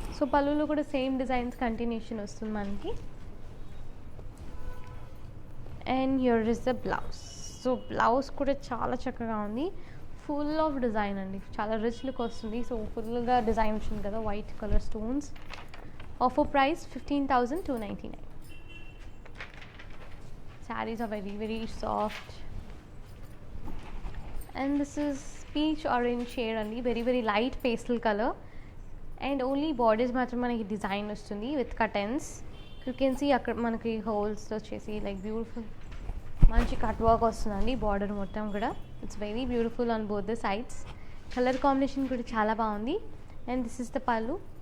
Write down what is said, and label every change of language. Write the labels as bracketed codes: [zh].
[te] So పళ్ళులో కూడా same designs continuation వస్తుంది మనకి. [en] And here is the blouse. [te] So blouse కూడా చాలా చక్కగా ఉంది, ఫుల్ ఆఫ్ డిజైన్ అండి, చాలా రిచ్ లుక్ వస్తుంది. సో ఫుల్గా డిజైన్ వచ్చింది కదా, white colour stones. Offer price 15,299. [en] Sarees are very very soft. And this is peach orange shade అండి, very very light pastel color. And only borders [te] మాత్రం మనకి design వస్తుంది [en] With curtains. You can see [te] అక్కడ మనకి holes వచ్చేసి like beautiful మంచి cut work వస్తుందండి border మొత్తం కూడా. [en] It's very beautiful on both the sides. [te] Colour combination కూడా చాలా బాగుంది. [en] And this is the pallu.